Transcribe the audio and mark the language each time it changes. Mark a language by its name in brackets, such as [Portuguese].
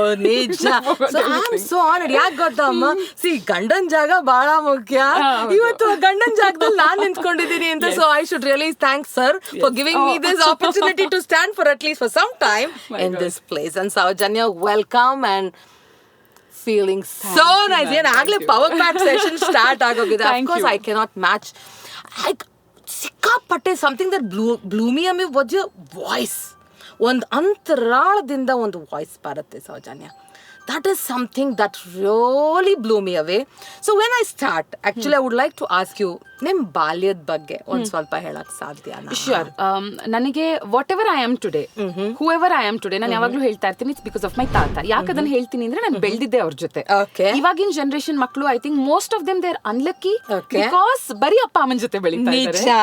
[Kannada] ನಿಜ. So honoured. ಯಾಕೆ ಗೊತ್ತಮ್ಮ, ಗಂಡನ್ ಜಾಗ ಬಹಳ ಮುಖ್ಯ. ಇವತ್ತು ಗಂಡನ್ ಜಾಗದಲ್ಲಿ ನಾನ್ ನಿಂತ್ಕೊಂಡಿದ್ದೀನಿ ಅಂತ. [English] So I should really thanks sir for giving me this opportunity to stand for at least for some time in this place. And Soujanya, welcome and feeling so nice. [Kannada] Yen agle [English] power pack session start [Kannada] agogide. [English] Of course I cannot match. Sikkapatte something that blew me away was your voice. [Kannada] ಒಂದು ಅಂತರಾಳದಿಂದ ಒಂದು voice ಬರುತ್ತೆ Soujanya. [English] that is something that really blew me away. So when I start, actually I would like to ask you, [Kannada] ನಿಮ್ ಬಾಲ್ಯದ ಬಗ್ಗೆ ಒಂದ್ ಸ್ವಲ್ಪ ಹೇಳಕ್ ಸಾಧ್ಯನಾ? [English] Sure. ನನಗೆ whatever I am today, whoever I am today, [Kannada] ನಾನು ಯಾವಾಗ್ಲೂ ಹೇಳ್ತಾ ಇರ್ತೀನಿ [English] It's because of my ತಾತ. [Kannada] ಯಾಕೆ ಅದನ್ನ ಹೇಳ್ತೀನಿ ಅಂದ್ರೆ ನಾನು ಬೆಳೆದಿದ್ದೆ ಅವ್ರ ಜೊತೆ. ಇವಾಗಿನ ಜನರೇಷನ್ ಮಕ್ಕಳು [English] I think most of them they are unlucky because [Kannada] ಬರೀ ಅಪ್ಪ ಅಮ್ಮನ ಜೊತೆ ಬೆಳೀತಾ ಇದ್ದಾರೆ.